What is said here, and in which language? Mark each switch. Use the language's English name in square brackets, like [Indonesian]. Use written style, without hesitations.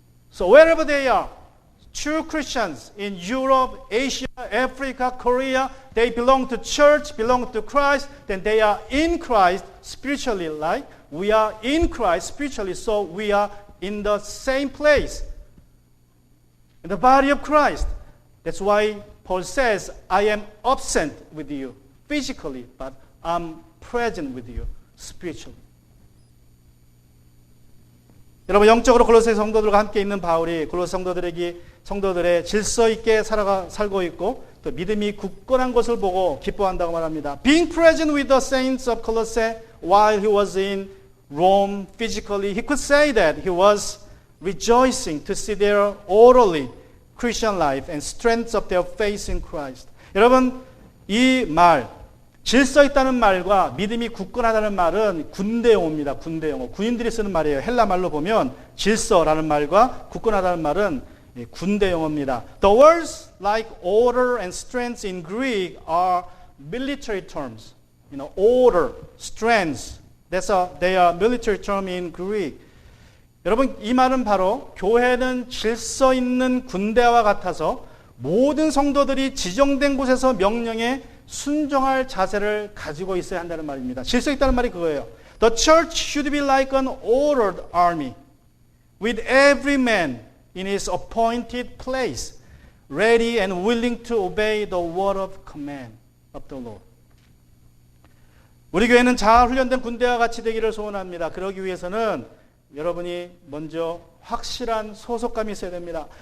[English] So wherever they are, true Christians in Europe, Asia, Africa, Korea, they belong to church, belong to Christ, then they are in Christ spiritually, like we are in Christ spiritually, so we are in the same place, in the body of Christ. That's why Paul says, I am absent with you physically, but I'm present with you spiritually. [Korean] 여러분, 영적으로 골로새 성도들과 함께 있는 바울이 골로새 성도들의 질서 있게 살고 있고 또 믿음이 굳건한 것을 보고 기뻐한다고 말합니다. [English] Being present with the saints of Colossae while he was in Rome physically, he could say that he was rejoicing to see their orderly Christian life and strength of their faith in Christ. [Korean] 여러분, 이 말, 질서 있다는 말과 믿음이 굳건하다는 말은 군대용어입니다. 군대용어. 군인들이 쓰는 말이에요. 헬라 말로 보면 질서라는 말과 굳건하다는 말은 군대용어입니다. [English] The words like order and strength in Greek are military terms. Order, strength, they are military term in Greek. [Korean] 여러분, 이 말은 바로 교회는 질서 있는 군대와 같아서 모든 성도들이 지정된 곳에서 명령에 순종할 자세를 가지고 있어야 한다는 말입니다. 질서 있다는 말이 그거예요. [English] The church should be like an ordered army, with every man in his appointed place, ready and willing to obey the word of command of the Lord. [Korean] 우리 교회는 잘 훈련된 군대와 같이 되기를 소원합니다. 그러기 위해서는 여러분이 먼저 확실한 소속감이 있어야 됩니다.